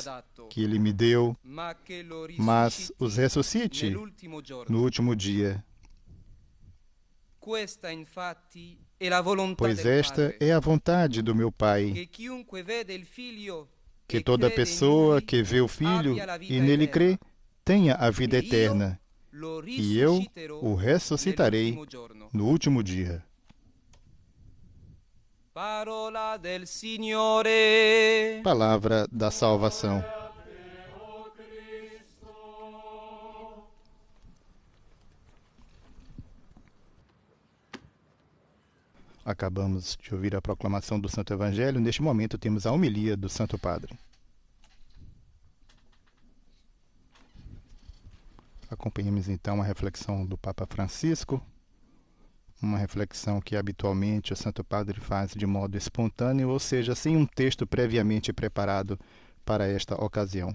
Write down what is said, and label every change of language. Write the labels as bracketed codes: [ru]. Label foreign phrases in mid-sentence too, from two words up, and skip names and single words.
[it] dato, [pt] que ele me deu, [it] ma che lo [pt] mas os [it] risusciti [pt] ressuscite [it] nell'ultimo giorno. [pt] no último dia. [it] Questa infatti è la volontà [pt] Pois [it] del [pt] esta [it] Padre, [pt] é a vontade do meu Pai, [it] che chiunque vede il Figlio [pt] que [it] e [pt] toda [it] crede in [pt] pessoa [it] lui [pt] que vê o Filho [it] abbia la vita [pt] e nele [it] eterna. [pt] crê tenha a vida [it] E io [pt] eterna, [it] lo [pt] e eu [it] risusciterò [pt] o ressuscitarei [it] nell'ultimo giorno. [pt] no último dia. [it] Parola del Signore. [pt] Palavra da salvação. Acabamos de ouvir a proclamação do Santo Evangelho. Neste momento temos a homilia do Santo Padre. Acompanhemos então a reflexão do Papa Francisco, uma reflexão que habitualmente o Santo Padre faz de modo espontâneo, ou seja, sem um texto previamente preparado para esta ocasião.